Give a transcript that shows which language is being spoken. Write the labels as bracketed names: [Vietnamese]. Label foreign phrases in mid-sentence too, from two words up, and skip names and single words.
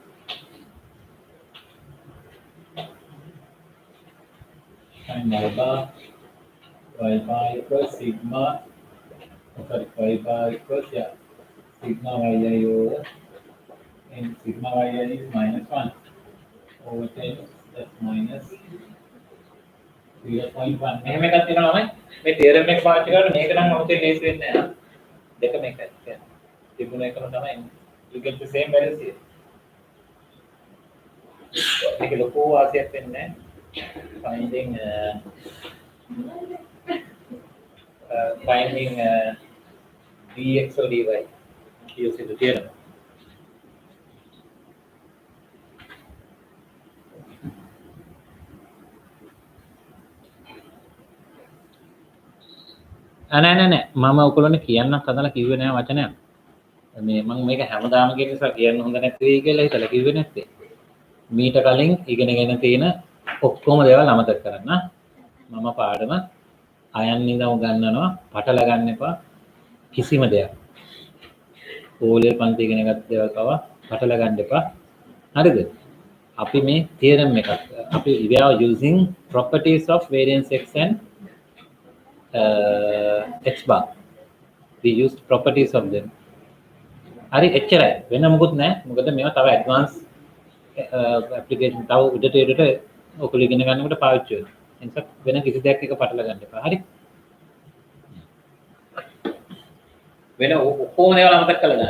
[English] Find y bar equals sigma, sorry, y bar equals, yeah, sigma yi over, and sigma yi is minus 1 over 10, that's minus 0.1. [Sinhala] මෙහෙම එකක් තියෙනවා මම මේ theorem එක පාවිච්චි කරලා මේක නම් අමුතෙන් ලේසි වෙන්නේ නැහැ. දෙකම එකයි. තිබුණ එකම තමයි. [English] You get the same values here. [Sinhala] මේක ලොකු වාසියක් වෙන්නේ [English] finding dx or dy using the theorem. [Sinhala] නෑ මම ඔයගොල්ලෝනේ කියන්නත් හදලා කිව්වේ නෑ වචනයක්. මේ මම මේක හැමදාම කියන නිසා කියන්න හොඳ නැති වෙයි කියලා හිතලා කිව්වේ නැත්තේ. මීට කලින් ඉගෙනගෙන තියෙන ඔක්කොම දේවල් අමතක කරන්න. මම පාඩම අයන් ඉඳන් උගන්වනවා පටල ගන්න එපා කිසිම දෙයක්. ඕලේ පන්ති ඉගෙන ගත්ත දේවල් පවා පටල ගන්න එපා. හරිද? අපි මේ [English] theorem [Sinhala] එකක් අපි [English] we are using properties of variance x and x bar. We used properties of them. [Sinhala] හරි එච්චරයි. වෙන මොකුත් නැහැ. මොකද මේවා තව [English] advance application [Sinhala] තව උඩට ඔයගොල්ලෝ ඉගෙන ගන්නකොට පාවිච්චි වෙනවා. ඒ නිසා වෙන කිසි දෙයක් එක පටල ගන්න එපා. හරි? වෙන ඔක්කොම දේවල් අමතක කරලා දාන්න.